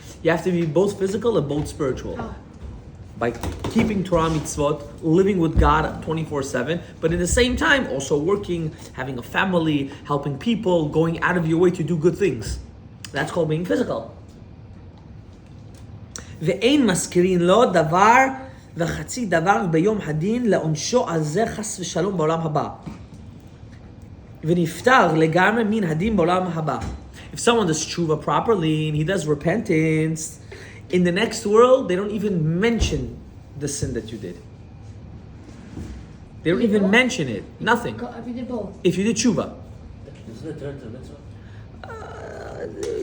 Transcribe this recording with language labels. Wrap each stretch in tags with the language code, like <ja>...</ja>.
<en>You have to be both physical and both spiritual. By keeping Torah mitzvot, living with God 24/7, but at the same time also working, having a family, helping people, going out of your way to do good things. That's called being physical.</en> <he>ואין מזכירין לו דבר וחצי דבר ביום הדין לעונשו על זה חס ושלום בעולם הבא. ונפטר לגמרי מן הדין בעולם הבא.</he> <en>If someone does tshuva properly and he does repentance, in the next world, they don't even mention the sin that you did. They don't even mention it. Nothing. If you did both. If you did tshuva. Isn't it turn to mitzvah?</en>